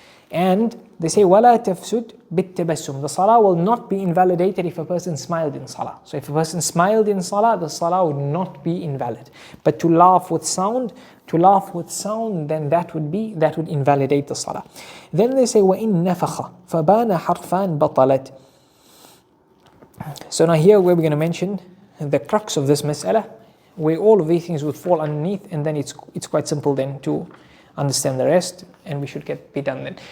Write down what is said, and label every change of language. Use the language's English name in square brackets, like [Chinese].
[English] And they say [Arabic] وَلَا تَفْسُدْ بِالتَّبَسُّمْ. [English] The salah will not be invalidated if a person smiled in salah. So if a person smiled in salah, the salah would not be invalid. But to laugh with sound, then that would invalidate the salah. Then they say [Arabic] وَإِن نَفَخَ فَبَانَ حَرْفًا بَطَلَتْ. [English] So now here where we're going to mention the crux of this mas'ala, where all of these things would fall underneath, and then it's quite simple then to understand the rest, and we should be done then.